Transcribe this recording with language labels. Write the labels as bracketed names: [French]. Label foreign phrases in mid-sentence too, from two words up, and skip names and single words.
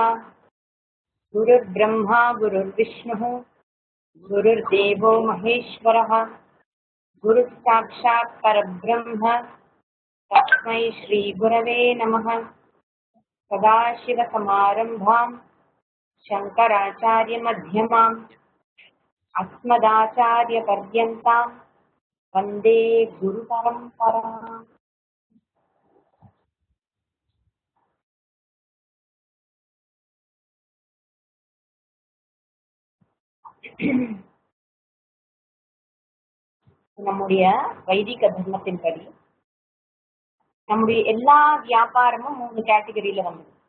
[Sanskrit] गुरुर्ब्रह्मा गुरुर्विष्णुः गुरुर्देवो महेश्वरः गुरुः साक्षात् परब्रह्म तस्मै श्रीगुरवे नमः। सदाशिवसमारम्भां शङ्कराचार्यमध्यमाम् अस्मदाचार्यपर्यन्तां वन्दे गुरुपरम्पराम्। [Tamil] நம்முடைய வைதிக தர்மத்தின்படி நம்முடைய எல்லா வியாபாரமும் 3 கேட்டகரியில வந்து.